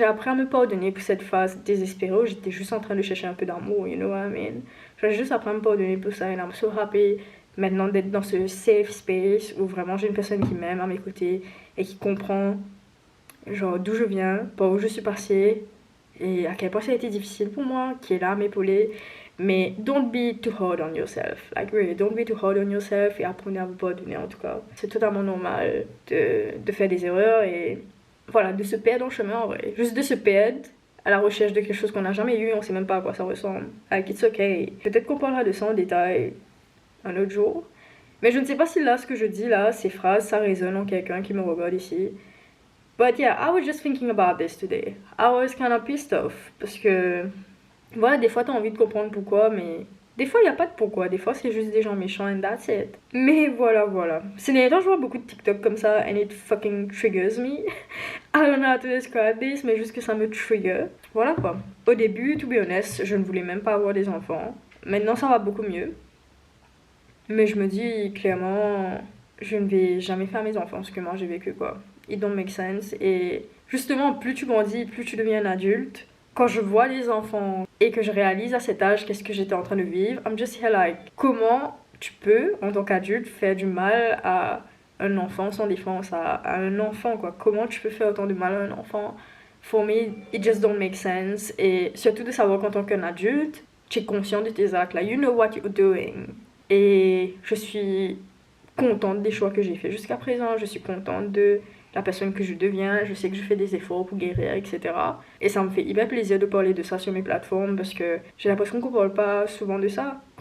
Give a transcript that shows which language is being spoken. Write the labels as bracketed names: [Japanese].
[French] J'ai appris à me pardonner pour cette phase désespérée où j'étais juste en train de chercher un peu d'amour, [English] you know what I mean? [French] J'ai juste appris à me pardonner pour ça, et [English] I'm so happy [French] maintenant d'être dans ce safe space où vraiment j'ai une personne qui m'aime à mes côtés et qui comprend genre d'où je viens, par où je suis passée et à quel point ça a été difficile pour moi, qui est là à m'épauler. Mais [English] don't be too hard on yourself. Like really, don't be too hard on yourself [French] et apprenez à vous pardonner en tout cas. C'est totalement normal de faire des erreurs et voilà, de se perdre en chemin en vrai. Juste de se perdre à la recherche de quelque chose qu'on n'a jamais eu, on sait même pas à quoi ça ressemble. [English] Like it's okay. [French] Peut-être qu'on parlera de ça en détail un autre jour. Mais je ne sais pas si là, ce que je dis là, ces phrases, ça résonne en quelqu'un qui me regarde ici. [English] But yeah, I was just thinking about this today. I was kind of pissed off [French] parce que voilà, des fois t'as envie de comprendre pourquoi, mais des fois il n'y a pas de pourquoi, des fois c'est juste des gens méchants [English] and that's it. [French] Mais voilà. Ces derniers temps je vois beaucoup de TikTok comme ça [English] and it fucking triggers me. I don't know how to describe this, [French] mais juste que ça me trigger. Voilà quoi. Au début, [English] to be honest, [French] je ne voulais même pas avoir des enfants. Maintenant ça va beaucoup mieux. Mais je me dis clairement, je ne vais jamais faire mes enfants ce que moi j'ai vécu quoi. [English] It don't make sense. [French] Et justement, plus tu grandis, plus tu deviens un adulte. Quand je vois les enfants et que je réalise à cet âge qu'est-ce que j'étais en train de vivre, [English] I'm just here like, [French] comment tu peux, en tant qu'adulte, faire du mal à un enfant sans défense, à un enfant quoi. Comment tu peux faire autant de mal à un enfant? [English] For me, it just don't make sense. [French] Et surtout de savoir qu'en tant qu'un adulte, tu es conscient de tes actes, là, [English] you know what you're doing. [French] Et je suis contente des choix que j'ai fait jusqu'à présent, je suis contente de la personne que je deviens, je sais que je fais des efforts pour guérir, etc. Et ça me fait hyper plaisir de parler de ça sur mes plateformes parce que j'ai l'impression qu'on parle pas souvent de ça.